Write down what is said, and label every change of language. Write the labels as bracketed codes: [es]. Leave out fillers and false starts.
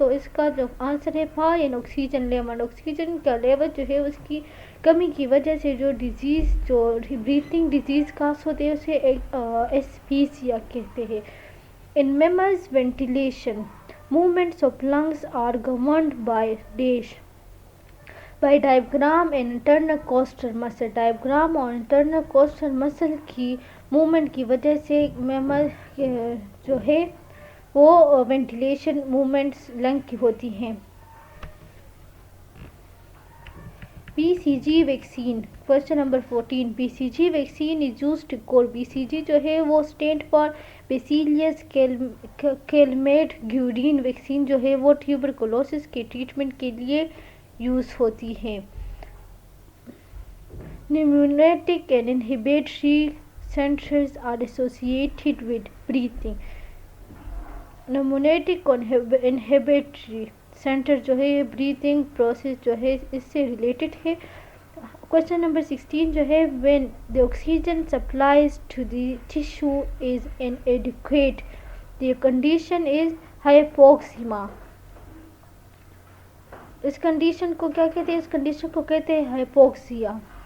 [hi] तो इसका जो आंसर है [en] Fall in oxygen level. [hi] ऑक्सीजन का लेवल जो है उसकी कमी की वजह से जो डिजीज़ जो ब्रीथिंग डिजीज़ घास होते हैं उसे एस्फिक्सिया कहते हैं. [en] In mammals ventilation movements of lungs are governed by dash. by diaphragm and internal costal muscle. [hi] diaphragm और internal costal muscle की मूवमेंट की वजह से मैमल जो है वो वेंटिलेशन मूवमेंट्स लंग की होती हैं. [en] BCG vaccine. Question number 14. BCG vaccine is use to cure. [hi] BCG जो है वो stand for basileus Calmette-Guérin. Vaccine जो है वो ट्यूबरकुलोसिस के ट्रीटमेंट के लिए यूज़ होती हैं. [en] Pneumatic and inhibitory centers are associated with breathing. [hi] Pneumatic और inhibitory सेंटर जो है ये ब्रीथिंग प्रोसेस जो है इससे रिलेटेड है. क्वेश्चन नंबर 16 जो है [en] when the oxygen supplies to the tissue is inadequate, the condition is hypoxemia. [hi] इस कंडीशन को क्या कहते हैं? इस कंडीशन को कहते हैं हाइपोक्सिया.